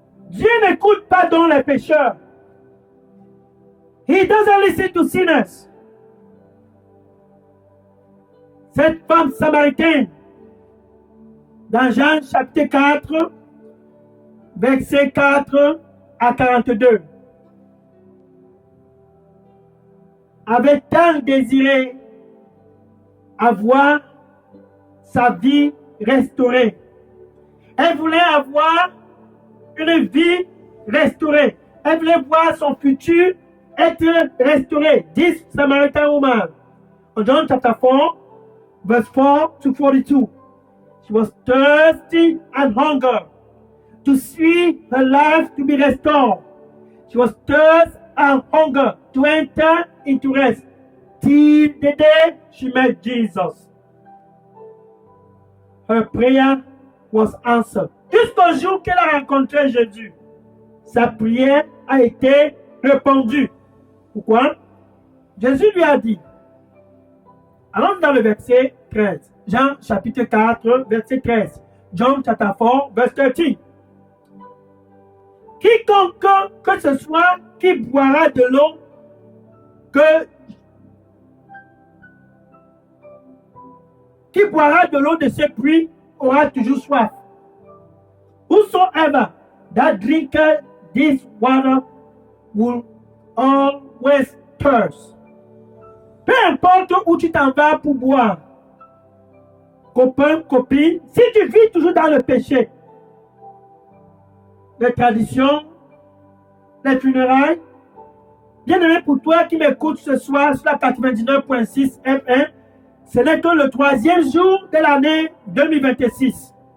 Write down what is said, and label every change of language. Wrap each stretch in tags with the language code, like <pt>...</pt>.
<fr>Dieu n'écoute pas donc les pécheurs.</fr> <en>He doesn't listen to sinners.</en> <fr>Cette femme samaritaine, dans Jean chapitre 4, versets 4 à 42, avait tant désiré avoir sa vie restaurée. Elle voulait avoir une vie restaurée. Elle voulait voir son futur être restauré.</fr> <en>This Samaritan woman, in John chapter 4, verse 4 to 42. She was thirsty and hunger to see her life to be restored. She was thirsty and hunger to enter into rest till the day she met Jesus. Her prayer was answered.</en> <fr>Jusqu'au jour qu'elle a rencontré Jésus, sa prière a été répondue. Pourquoi? Jésus lui a dit, allons dans le verset 13, Jean chapitre 4, verset 13,</fr> <en>John chapter 4, verse 13.</en> <fr>Quiconque que ce soit qui boira de l'eau qui boira de l'eau de ce puits aura toujours soif.</fr> <en>Whosoever that drinketh this water will always thirst.</en> <fr>Peu importe où tu t'en vas pour boire, copain, copine, si tu vis toujours dans le péché, les traditions, les funérailles, bien aimé pour toi qui m'écoute ce soir sur la 99.6 FM, ce n'est que le 3e jour de l'année 2026.</fr>